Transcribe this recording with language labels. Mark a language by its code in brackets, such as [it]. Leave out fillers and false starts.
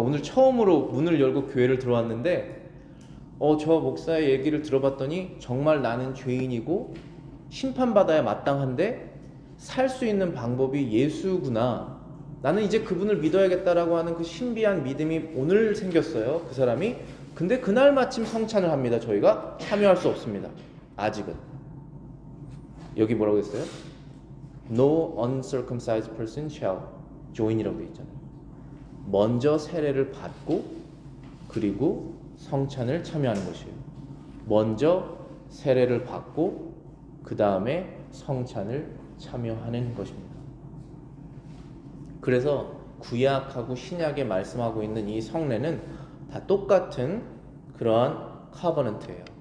[ko] 오늘 처음으로 문을 열고 교회를 들어왔는데 저 목사의 얘기를 들어봤더니 정말 나는 죄인이고 심판받아야 마땅한데 살 수 있는 방법이 예수구나. 나는 이제 그분을 믿어야겠다라고 하는 그 신비한 믿음이 오늘 생겼어요, 그 사람이. 근데 그날 마침 성찬을 합니다. 저희가 참여할 수 없습니다. 아직은. 여기 뭐라고 했어요? [en] No uncircumcised person shall join이라고 [ko] 되어 있잖아요. 먼저 세례를 받고 그리고 성찬을 참여하는 것이에요. 먼저 세례를 받고 그 다음에 성찬을 참여하는 것입니다. 그래서 구약하고 신약에 말씀하고 있는 이 성례는 다 똑같은 그러한 커버넌트예요.